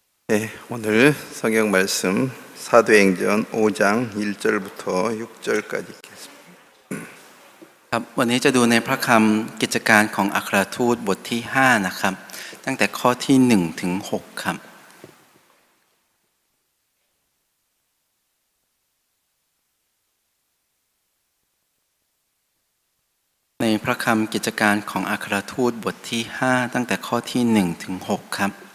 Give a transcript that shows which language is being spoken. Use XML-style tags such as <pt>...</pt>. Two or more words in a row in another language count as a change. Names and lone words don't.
<ko>네, 오늘 성경 말씀 사도행전 5장 1절부터 6절까지 읽겠습니다.</ko> <th>ครับวันนี้จะดูในพระคำกิจการของอัครทูตบทที่5นะครับตั้งแต่ข้อที่1ถึง6ครับในพระคำกิจการของอัครทูตบทที่5ตั้งแต่ข้อที่1ถึง6ครับ</th>